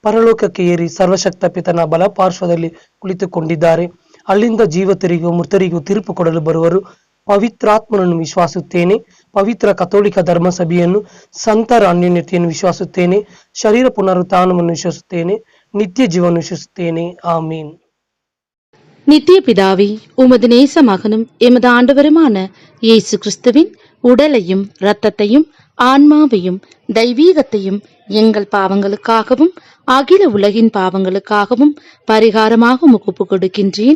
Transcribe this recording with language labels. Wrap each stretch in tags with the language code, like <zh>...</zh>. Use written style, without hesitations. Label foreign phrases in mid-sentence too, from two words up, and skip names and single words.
<kn>ಪರಲೋಕಕ್ಕೆ ಏರಿ ಸರ್ವಶಕ್ತ ಪಿತನ ಬಲಪಾರ್ಶ್ವದಲ್ಲಿ ಕುಳಿತುಕೊಂಡಿದ್ದಾರೆ. ಅಲ್ಲಿಂದ ಜೀವತರಿಗೂ ಮೃತರಿಗೂ ತೀರ್ಪು ಕೊಡಲು ಬರುವರು. ಪವಿತ್ರಾತ್ಮನನ್ನು ವಿಶ್ವಾಸುತ್ತೇನೆ. ಪವಿತ್ರ ಕಥೋಲಿಕ ಧರ್ಮ ಸಭೆಯನ್ನು, ಸಂತರ ಅನ್ಯೋನ್ಯತೆಯನ್ನು ವಿಶ್ವಾಸುತ್ತೇನೆ. ಶರೀರ ಪುನರುತ್ಥಾನವನ್ನು ವಿಶ್ವಸಿಸುತ್ತೇನೆ.</kn> <ta>நித்திய ஜீவன் விசுவாசித்தேனே. ஆமீன். நித்திய பிதாவே, உமது நேச மகனும் எமது ஆண்டவருமான இயேசு கிறிஸ்துவின் உடலையும் இரத்தத்தையும் ஆன்மாவையும் தெய்வீகத்தையும் எங்கள் பாவங்களுக்காகவும் அகில உலகின் பாவங்களுக்காகவும் பரிகாரமாக உமக்கு ஒப்புக் கொடுக்கின்றேன்.</ta>